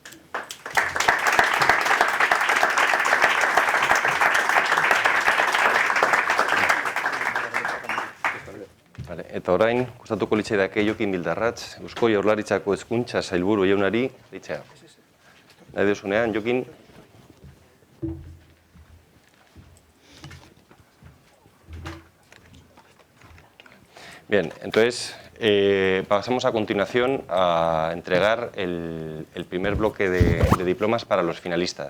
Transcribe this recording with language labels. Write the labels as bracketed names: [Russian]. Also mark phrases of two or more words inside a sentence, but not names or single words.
[Basque] Eta orain, gustatuko litzaidake Jokin Bildarratz, Eusko Jaurlaritzako Hezkuntza Sailburu jaunari deitzea. Nahi duzunean, Jokin. [Spanish] Bien, entonces pasamos a continuación a entregar el primer bloque de diplomas para los finalistas.